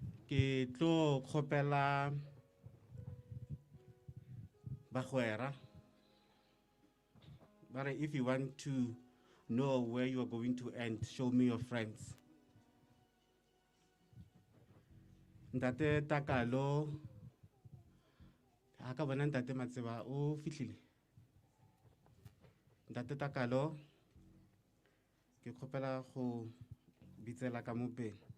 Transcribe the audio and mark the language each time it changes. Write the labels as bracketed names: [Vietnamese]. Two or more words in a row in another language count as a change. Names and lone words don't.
[Northern Sotho] ke tlo kgopela bagwera [English] but if you want to know where you are going to end, show me your friends. [Northern Sotho] Ntate Takalo aka bona ntate Matseba o fihlile. Ntate Takalo ke kgopela go bitsela ka mopeng.